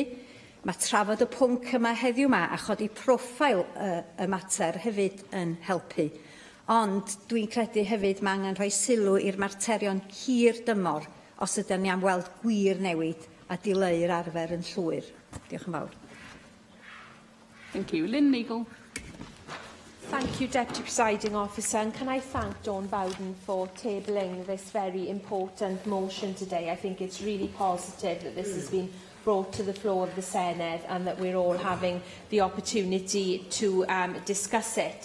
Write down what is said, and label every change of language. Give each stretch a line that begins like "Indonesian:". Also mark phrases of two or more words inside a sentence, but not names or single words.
Welsh: Mae trafod y pwnc yma heddiw yma a chodi profil y mater hefyd yn helpu. Ond dwi'n credu hefyd mae angen rhoi sylw i'r materion hir dymor os ydyn ni am weld gwir newid a dileu'r arfer yn llwyr. Diolch yn fawr.
English: Thank you. Lynn Neagle. Thank you, Deputy Presiding Officer, and can I thank Dawn Bowden for tabling this very important motion today. I think it's really positive that this has been brought to the floor of the Senedd and that we're all having the opportunity to discuss it.